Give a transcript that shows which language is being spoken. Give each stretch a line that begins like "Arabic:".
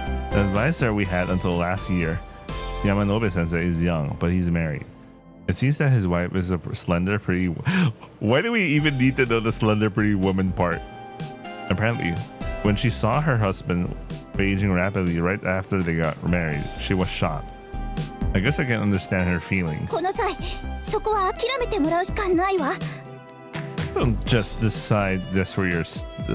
English: The advisor we had until last year, Yamanobe Sensei, is young, but he's married. It seems that his wife is a slender, pretty... Why do we even need to know the slender, pretty woman part? Apparently, when she saw her husband aging rapidly right after they got married, she was shocked. I guess I can understand her feelings.
Japanese: この際、そこは諦めてもらうしかないわ。
English: Don't just decide this yourself.